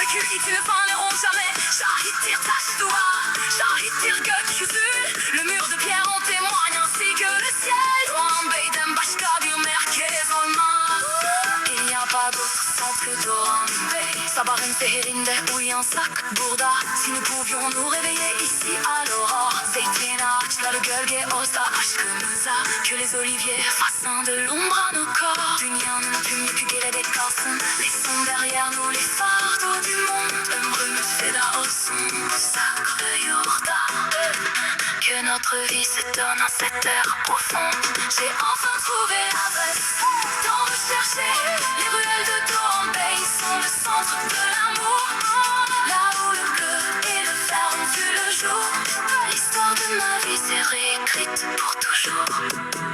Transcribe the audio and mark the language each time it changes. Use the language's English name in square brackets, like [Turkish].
[Turkish] Hiçbir fani jamais. Şahittir taş duvar, şahittir gökyüzü. [French] Le mur de pierre en témoigne ainsi que le ciel. [Turkish] Doğan Bey'den başka bir merkez olmaz. [French] Il n'y a pas d'autre sens que Doğan Bey. [Turkish] Sabahın seherinde uyansak burada, [French] si nous pouvions nous réveiller ici à l'aurore. [Turkish] Zeytin ağaçları gölge olsa aşkımıza, [French] que les oliviers fassent de l'ombre à nos corps. [Turkish] Dünyanın tüm yükü geride kalsın, [French] laissons derrière nous les fardeaux du monde. [Turkish] Ömrümüz feda olsun bu sacré yurda. [French] Que notre vie se donne en cette terre profonde. J'ai enfin trouvé l'adresse, tant recherché. Les ruelles de Doğan Bey sont le centre de l'amour. Là où le bleu et le vert ont vu le jour. L'histoire de ma vie s'est réécrite pour toujours.